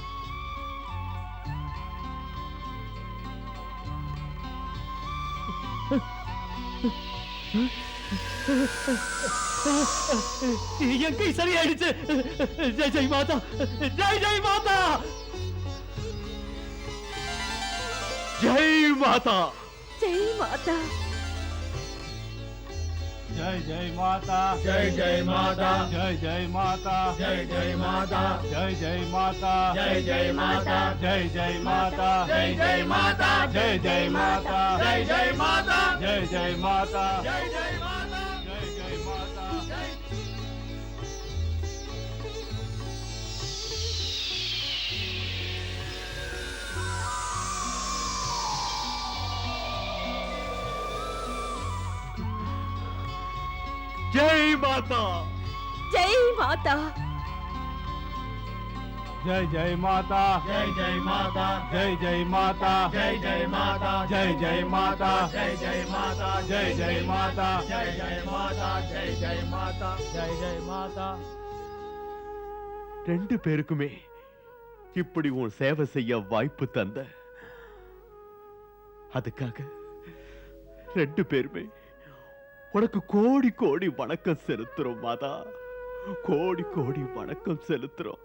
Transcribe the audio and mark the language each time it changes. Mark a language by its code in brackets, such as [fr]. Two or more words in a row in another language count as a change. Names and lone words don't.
[ta] என் கை சரியாயிடுச்சு. [hi] जय जय माता. जय जय माता. जय माता. जय माता. जय जय माता. जय जय माता. जय जय माता. जय जय माता. जय जय माता. जय जय माता. जय जय माता. जय जय माता. जय जय माता. जय जय माता. जय जय माता. जय जय माता. जय जय माता. जय माता. जय माता. जय जय माता. जय जय माता. जय जय माता. जय जय माता. जय जय माता. जय जय माता. जय जय माता. जय जय माता. जय जय माता. जय जय माता. [ta] ரெண்டு பேருக்குமே இப்படி உன் சேவை செய்ய வாய்ப்பு தந்த அதுக்காக ரெண்டு பேருமே உனக்கு கோடி கோடி வணக்கம் செலுத்துறோம் மாதா. கோடி கோடி வணக்கம் செலுத்துறோம்.